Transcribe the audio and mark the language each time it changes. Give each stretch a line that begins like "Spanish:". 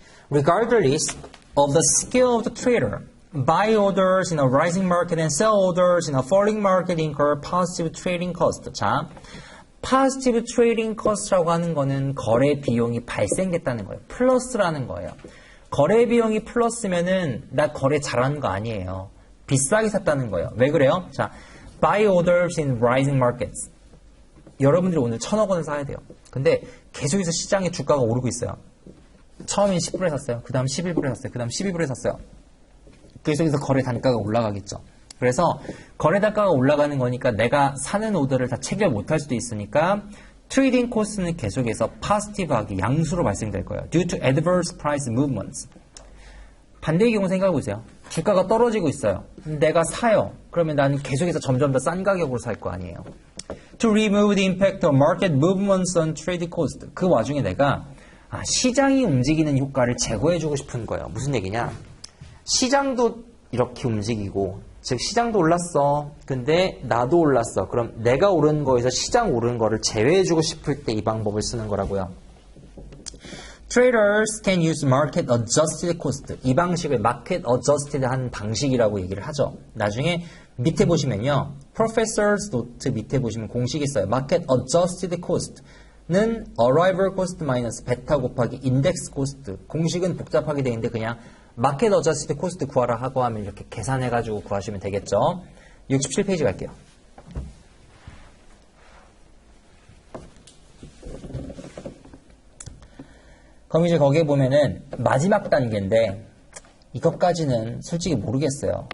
English: Regardless of the skill of the trader, buy orders in a rising market and sell orders in a falling market incur positive trading cost.
Korean: 자, positive trading cost라고 하는 거는 거래 비용이 발생됐다는 거예요. 플러스라는 거예요. 거래 비용이 플러스면은 나 거래 잘하는 거 아니에요. 비싸게 샀다는 거예요. 왜 그래요?
English: 자, buy orders in rising markets.
Korean: 여러분들이 오늘 1,000억 원을 사야 돼요. 근데 계속해서 시장의 주가가 오르고 있어요. 처음엔 10불에 샀어요. 그 다음 11불에 샀어요. 그 다음 12불에 샀어요. 계속해서 거래 단가가 올라가겠죠. 그래서 거래 단가가 올라가는 거니까 내가 사는 오더를 다 체결 못할 수도 있으니까 트레이딩 코스트는 계속해서 포지티브하게 양수로 발생될 거예요.
English: Due to adverse price movements.
Korean: 반대의 경우 생각해 보세요. 주가가 떨어지고 있어요. 내가 사요. 그러면 나는 계속해서 점점 더 싼 가격으로 살 거 아니에요.
English: To remove the impact of market movements on trade cost.
Korean: 그 와중에 내가 시장이 움직이는 효과를 제거해주고 싶은 거예요. 무슨 얘기냐? 시장도 이렇게 움직이고 즉 시장도 올랐어. 근데 나도 올랐어. 그럼 내가 오른 거에서 시장 오른 거를 제외해주고 싶을 때 이 방법을 쓰는 거라고요.
English: Traders can use market adjusted cost.
Korean: 이 방식을 market adjusted 한 방식이라고 얘기를 하죠. 나중에 밑에 보시면요. Professor's note 밑에 보시면 공식이 있어요. market adjusted cost는 arrival cost 마이너스 베타 곱하기 index cost. 공식은 복잡하게 되어 있는데 그냥 market adjusted cost 구하라 하고 하면 이렇게 계산해가지고 구하시면 되겠죠. 67페이지 갈게요. 그럼 이제 거기에 보면은 마지막 단계인데 이것까지는 솔직히 모르겠어요.